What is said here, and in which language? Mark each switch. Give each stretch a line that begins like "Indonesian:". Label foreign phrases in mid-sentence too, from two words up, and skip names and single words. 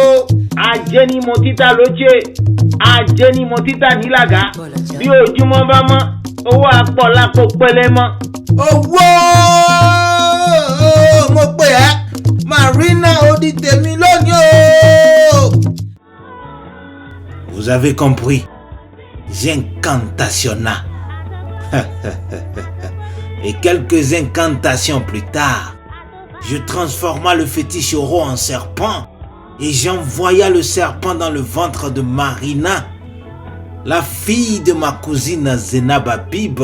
Yoruba: ajé ni mo títà lóche ajé ni mo títà nílàgá bí ojúmọ́ bá mọ́ owó àpọ̀ lápò pẹ́lẹ́ mọ́. owó mo pè ẹ́ Marina odi tèmi lónìí o.
French: Vous avez compris. Incantationna. Et quelques incantations plus tard, je transforma le fétiche euro en serpent et j'envoya le serpent dans le ventre de Marina, la fille de ma cousine Zenab Habib.